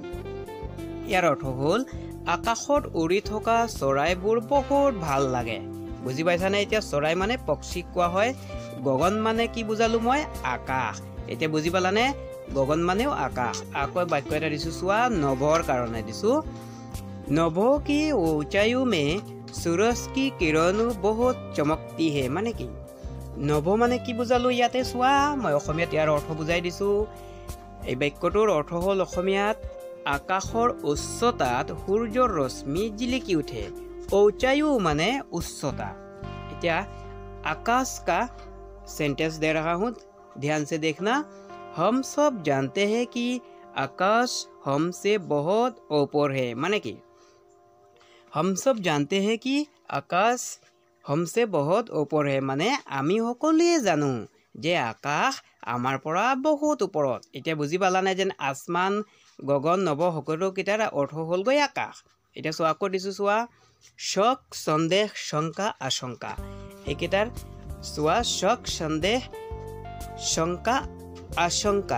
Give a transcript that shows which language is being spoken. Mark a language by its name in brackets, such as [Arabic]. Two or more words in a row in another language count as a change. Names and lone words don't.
[Assamese] ইয়াৰ অৰ্থ হ'ল আকাশত উৰি থকা চৰাইবোৰ বহুত ভাল লাগে। বুজি পাইছানে? এতিয়া চৰাই মানে পক্ষীক কোৱা হয়। গগন মানে কি বুজালোঁ মই? আকাশ। এতিয়া বুজি পালানে? গগন মানেও আকাশ। আকৌ বাক্য এটা দিছোঁ চোৱা, নভৰ কাৰণে দিছোঁ, নভ কি [Hindi] ऊंचाइयों में सूरज की किरणों बहुत चमकती है। [Assamese] মানে কি? নভ মানে কি বুজালোঁ ইয়াতে চোৱা। মই অসমীয়াত ইয়াৰ অৰ্থ বুজাই দিছোঁ। এই বাক্যটোৰ অৰ্থ হ'ল অসমীয়াত আকাশৰ উচ্চতাত সূৰ্যৰ ৰশ্মি জিলিকি উঠে। ऊंचाइयों মানে উচ্চতা। [Hindi] এতিয়া आकाश का सेंटेंस दे रहा हूँ, ध्यान से देखना। हम सब जानते हैं कि आकाश हमसे बहुत ऊपर है। [Assamese] মানে কি? [Hindi] हम सब जानते हैं कि आकाश हमसे बहुत ऊपर है। [Assamese] মানে আমি সকলোৱে জানো যে আকাশ আমাৰ পৰা বহুত ওপৰত। এতিয়া বুজি পালানে যেন আসমান, গগন, নভ সকলোকেইটাৰ অৰ্থ হ'লগৈ আকাশ। এতিয়া চোৱা, আকৌ দিছোঁ চোৱা, শক, সন্দেহ, শংকা, আশংকা। এইকেইটাৰ চোৱা, শক, সন্দেহ, শংকা, আশংকা।